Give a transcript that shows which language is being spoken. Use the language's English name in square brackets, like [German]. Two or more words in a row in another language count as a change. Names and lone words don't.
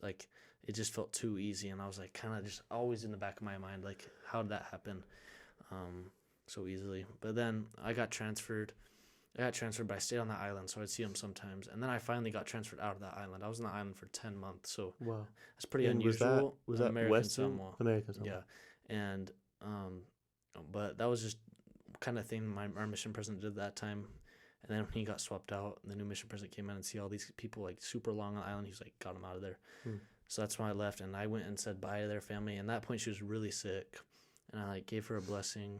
[English] Like it just felt too easy, and I was like, kind of just always in the back of my mind, like, how did that happen, so easily? But then I got transferred. But I stayed on that island, so I'd see them sometimes. And then I finally got transferred out of that island. I was on the island for 10 months, so Wow. that's pretty And unusual. was that American Western? Samoa. American Samoa. Yeah, and but that was just kind of thing our mission president did that time. And then when he got swapped out, the new mission president came in and see all these people like super long on the island. He was like, got them out of there. So that's when I left, and I went and said bye to their family. And at that point, she was really sick, and I like gave her a blessing.